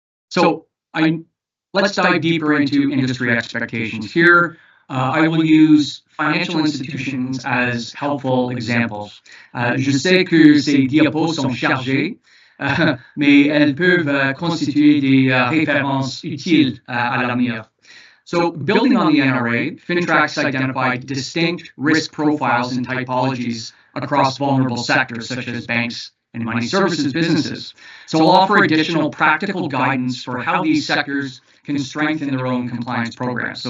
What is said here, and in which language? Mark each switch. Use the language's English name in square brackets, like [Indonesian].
[English] So let's dive deeper into industry expectations. Here, I will use financial institutions as helpful examples. [French] Je sais que ces diapos sont chargées, mais elles peuvent constituer des références utiles à l'avenir. [English] So building on the NRA, FINTRAC's identified distinct risk profiles and typologies across vulnerable sectors such as banks and money services businesses. So we'll offer additional practical guidance for how these sectors can strengthen their own compliance programs.